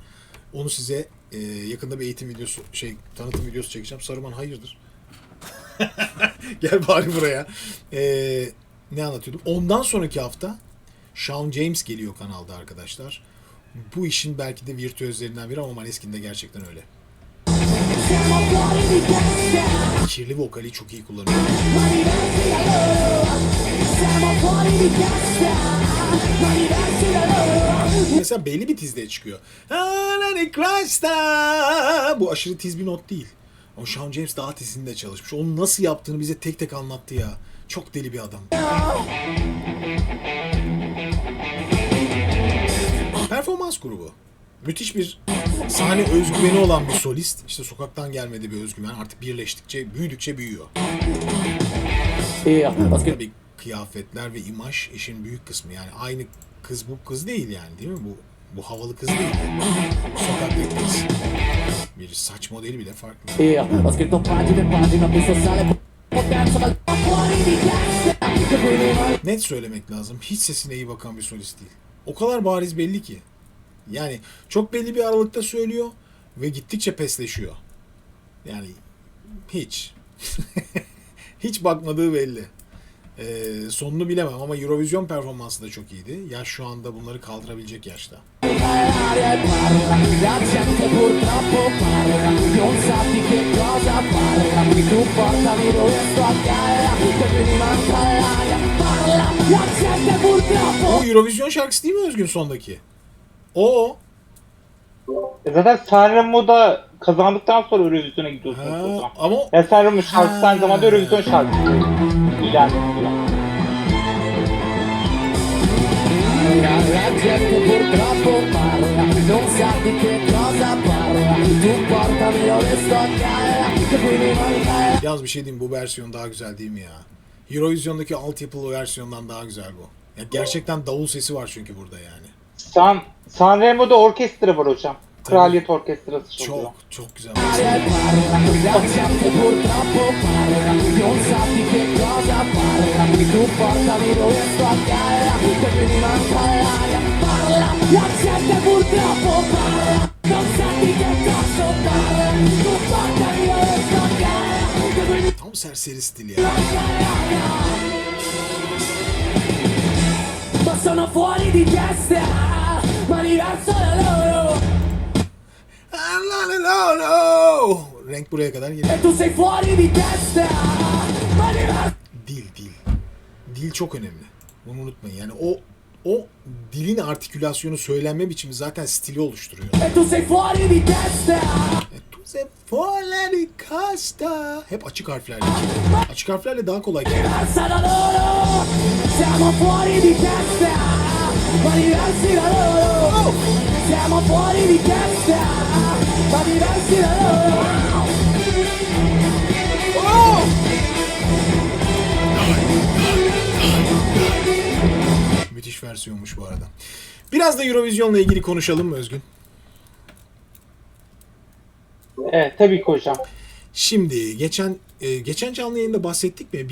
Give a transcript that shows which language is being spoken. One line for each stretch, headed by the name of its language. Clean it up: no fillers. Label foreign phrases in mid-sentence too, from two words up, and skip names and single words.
Turkish: Onu size yakında bir eğitim videosu, tanıtım videosu çekeceğim. Sarıman hayırdır? Gel bari buraya. Ne anlatıyordum? Ondan sonraki hafta Sean James geliyor kanalda arkadaşlar. Bu işin belki de virtüözlerinden biri ama Maneskin'de gerçekten öyle.
Italian: Siamo fuori di testa.
Turkish: Kirli vokali çok iyi kullanıyor.
Italian: Ma diversi da loro. Siamo fuori di testa. Ma diversi da loro.
Turkish: Mesela belli bir tizde çıkıyor. Hallelujah Christ'a. Bu aşırı tiz bir not değil. Ama Sean James daha tizinde çalışmış. Onu nasıl yaptığını bize tek tek anlattı ya. Çok deli bir adam. Performans grubu. Müthiş bir sahne özgüveni olan bir solist. İşte sokaktan gelmedi bir özgüven. Artık birleştikçe, büyüdükçe büyüyor. Tabii kıyafetler ve imaj işin büyük kısmı. Yani aynı kız bu kız değil yani, değil mi? Bu havalı kız değil. Sokaktaki kız. Bir saç modeli bile farklı.
Italian: Ho scritto pagine e pagine, ho visto sale potenza dal fuori di testa. Che quindi non
Turkish: Net söylemek lazım. Hiç sesine iyi bakan bir solist değil. O kadar bariz belli ki. Yani çok belli bir aralıkta söylüyor ve gittikçe pesleşiyor. Yani hiç. Hiç bakmadığı belli. Sonunu bilemem ama Eurovision performansı da çok iyiydi. Yaş şu anda bunları kaldırabilecek yaşta.
Italian: l'aria e parla, la gente purtroppo parla, non sa di che cosa parla, tu portami dove sto a galla, che quindi manca l'aria, parla, la gente purtroppo.
Turkish: O Eurovision şarkısı değil mi Özgün sondaki? O. Zaten Sanremo'da kazandıktan sonra Eurovision'a gidiyorsunuz o Ha, zaman. ama Ya Sanremo şarkısı aynı zamanda Eurovision şarkısı. İlan ediliyor.
Italian: La gente purtroppo parla, non sa di che cosa parla, tu portami dove sto a galla, che quindi manca l'aria.
Turkish: yaz bir şey diyeyim, bu versiyon daha güzel değil mi ya? Eurovision'daki altyapılı versiyondan daha güzel bu. Ya gerçekten davul sesi var çünkü burada yani. Sanremo'da orkestra var hocam. Kraliyet Orkestrası çalıyor. Çok güzel.
Italian: L'aria e parla, la gente purtroppo parla, non sa di che cosa parla, tu portami dove sto a galla, che quindi manca l'aria, parla, la gente purtroppo parla, non sa di che cosa parla, tu portami dove sto a galla, che quindi
Turkish: Tam serseri stil ya.
Italian: manca l'aria. Ma sono fuori di testa, ma diverso da loro.
Turkish: Renk buraya kadar geliyor.
Italian: E tu sei fuori di testa, ma diverso.
Turkish: Dil. Dil çok önemli. Bunu unutmayın. Yani o dilin artikülasyonu, söylenme biçimi zaten stili oluşturuyor.
Italian: E tu sei fuori di testa. Tu sei fuori di casta.
Turkish: Hep açık harflerle. Açık harflerle daha kolay kelime.
Italian: Diversa da loro. Siamo fuori di testa. Ma diversi da loro. Siamo fuori di testa. Ma diversi da loro.
Turkish: Müthiş versiyonmuş bu arada. Biraz da Eurovision'la ilgili konuşalım mı Özgün? Evet tabii ki hocam. Şimdi geçen canlı yayında bahsettik mi?